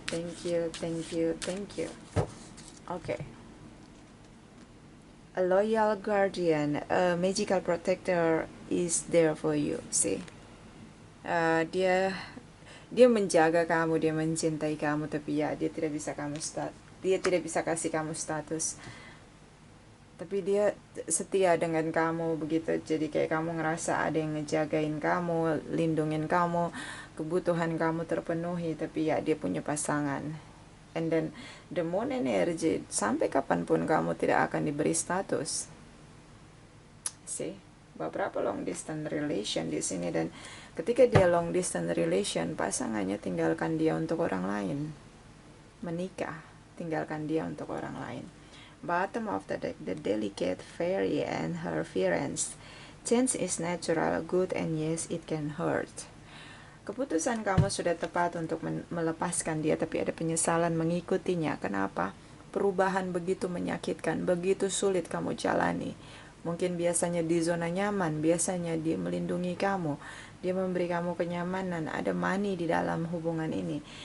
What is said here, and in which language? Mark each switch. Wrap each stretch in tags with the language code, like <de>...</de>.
<en>Thank you, thank you, thank you. Okay. A loyal guardian, a magical protector is there for you.</en> <id>See, dia menjaga kamu, dia mencintai kamu, tapi ya dia tidak bisa kasih kamu status. Tapi dia setia dengan kamu begitu. Jadi kayak kamu ngerasa ada yang ngejagain kamu, lindungin kamu, kebutuhan kamu terpenuhi. Tapi ya dia punya pasangan.</id> <en>And then the moon energy,</en> <id>sampai kapanpun kamu tidak akan diberi status. See, beberapa long distance relation di sini, dan ketika dia long distance relation, pasangannya tinggalkan dia untuk orang lain. Menikah, tinggalkan dia untuk orang lain.</id> <en>Bottom of the deck, the delicate fairy and her fiancé. Change is natural, good, and yes, it can hurt.</en> <id>Keputusan kamu sudah tepat untuk melepaskan dia, tapi ada penyesalan mengikutinya. Kenapa? Perubahan begitu menyakitkan, begitu sulit kamu jalani. Mungkin biasanya di zona nyaman, biasanya dia melindungi kamu, dia memberi kamu kenyamanan, ada money di dalam hubungan ini.</id>